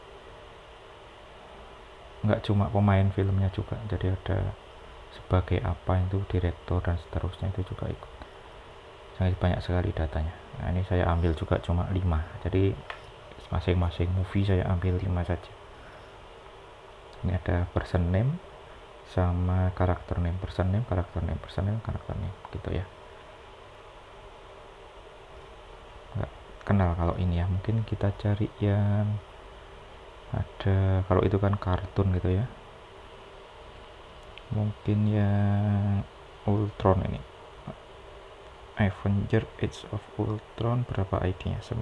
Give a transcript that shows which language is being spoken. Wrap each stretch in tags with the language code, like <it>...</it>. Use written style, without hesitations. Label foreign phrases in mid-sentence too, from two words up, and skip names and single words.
<id>Nggak cuma pemain filmnya juga, jadi ada sebagai apa itu direktur dan seterusnya, itu juga ikut. Sangat banyak sekali datanya. Nah, ini saya ambil juga cuma 5, jadi masing-masing movie saya ambil 5 saja. Ini ada</id> <en>person name</en> <id>sama karakter name,</id> <en>person name,</en> <id>karakter name,</id> <en>person name,</en> <id>karakter name gitu ya. Nggak kenal kalau ini ya, mungkin kita cari yang ada, kalau itu kan kartun gitu ya, mungkin yang Ultron ini, Avenger Age of Ultron, berapa ID nya?</id>